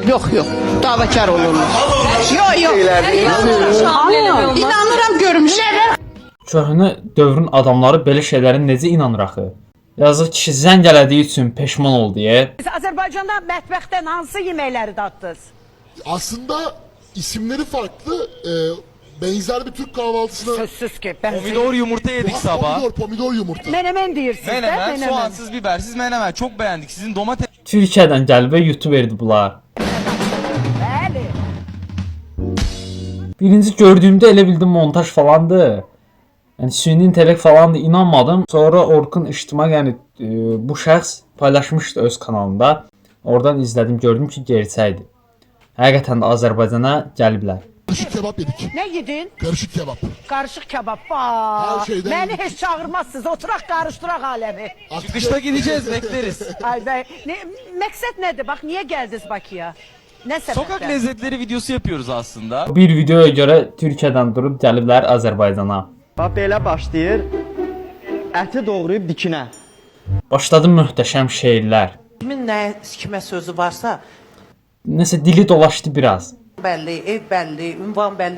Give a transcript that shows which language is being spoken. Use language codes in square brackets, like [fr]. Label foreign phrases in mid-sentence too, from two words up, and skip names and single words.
[az] Yox. Davakar olurlar. Yox. İnanıram görmüşəm. Köhnə dövrün adamları belə şeylərə necə inanır axı? Yazıq kişi zəng elədiyi üçün peşman oldu deyə. Siz Azərbaycanda mətbəxdən hansı yeməkləri dadınız? [tr] Aslında isimleri farklı. Benzer bir Türk kahvaltısına... [az] Sözsüz ki. Ben Pomidor yumurta yedik sabah. Pomidor yumurta. Menemen deyirsiniz de. [tr] Menemen, soğansız, bibersiz menemen. Çok beğendik. Sizin domates... [az] Türkiyədən gəlib və YouTuberdi bunlar. Bəli. Birinci gördüyümdə elə bildim montaj falandı. Yəni süni intellekt falandı, inanmadım. Sonra Orkun İctimai, yəni bu şəxs paylaşmışdı öz kanalında. Oradan izlədim, gördüm ki, gerçəkdir. Həqiqətən də Azərbaycana gəliblər. [tr] Karışık kebap yedik. Ne yedin? Karışık kebap. Karışık kebap. Her şeyden Beni yedik. hiç çağırmazsınız. Oturak karıştırak alemi. Çıkışta gideceğiz, bekleriz. Ay be. Maksat nedir? Bak niye geldiniz Bakıya? Ne sebepten? Sokak lezzetleri videosu yapıyoruz aslında. [az] Bir videoya görə Türkiyədən durub gəliblər Azərbaycana. Bax belə başlayır. Əti doğrayıb dikinə. Başladı möhtəşəm şeirlər. Kimin nə kimə sözü varsa Nəsə dili dolaşdı biraz. belli, ev belli, ünvan belli.